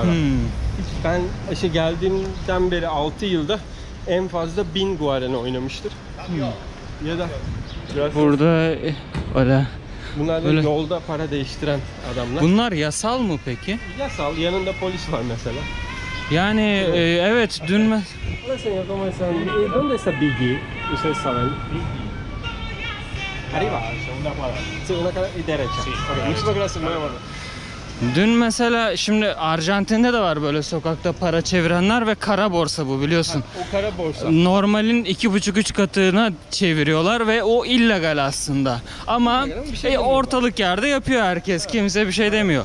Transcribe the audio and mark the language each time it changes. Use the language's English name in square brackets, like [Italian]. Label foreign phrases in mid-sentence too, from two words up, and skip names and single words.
[Turkish] Ben işte geldiğimden beri 6 yılda en fazla 1000 Guarani oynamıştır. Ya da biraz Burada öyle. bunlar da böyle- yolda para değiştiren adamlar. Bunlar yasal mı peki? Yasal, yanında polis var mesela. Yani evet dün [Spanish] Hola señor, ¿cómo están? ¿Dónde está Biggie? Ustedes saben. Arriba. Segunda cuadra. Segunda cuadra y derecha. Okay. Muchas gracias, muy amable. [Turkish] Dün mesela şimdi Arjantin'de de var böyle sokakta para çevirenler ve kara borsa bu biliyorsun. O kara borsa. Normalin 2,5-3 katına çeviriyorlar ve o illegal aslında. Ama Bir şey demiyor. ortalık yerde yapıyor herkes. Kimse bir şey demiyor.